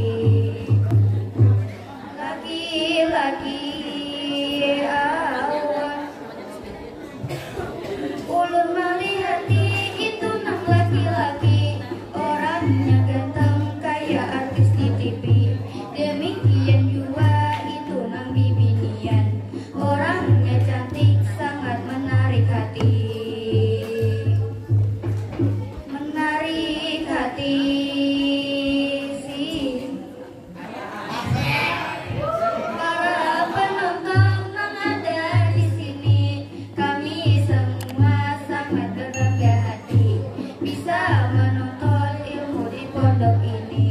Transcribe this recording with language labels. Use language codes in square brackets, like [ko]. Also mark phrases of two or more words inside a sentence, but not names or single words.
[bjn] Laki-laki awan. Ulun melihati itu nang laki-laki, orangnya ganteng kayak artis di TV. Demikian juga itu nang bibinian, orangnya cantik sangat menarik hati. [id] Menarik hati sih. Para penonton yang ada di sini, kami semua sangat berbangga hati bisa menonton ilmu di pondok ini.